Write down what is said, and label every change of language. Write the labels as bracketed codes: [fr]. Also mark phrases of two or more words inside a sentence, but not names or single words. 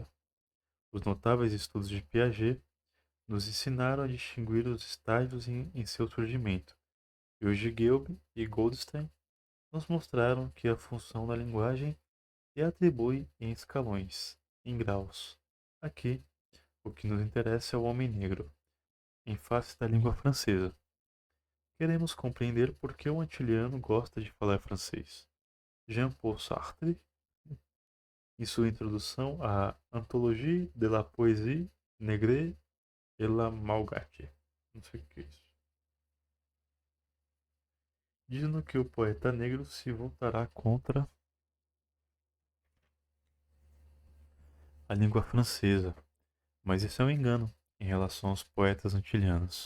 [pt] Os notáveis estudos de Piaget nos ensinaram a distinguir os estágios em seu surgimento, e os de Gelb e Goldstein nos mostraram que a função da linguagem se atribui em escalões, em graus. Aqui, o que nos interessa é o homem negro, em face da língua francesa. Queremos compreender por que o antiliano gosta de falar francês. Jean-Paul Sartre, em sua introdução à [fr] Anthologie de la Poésie Nègre et la Malgache. [pt] Não sei o que é isso. Dizendo que o poeta negro se voltará contra a língua francesa, mas isso é um engano em relação aos poetas antilianos.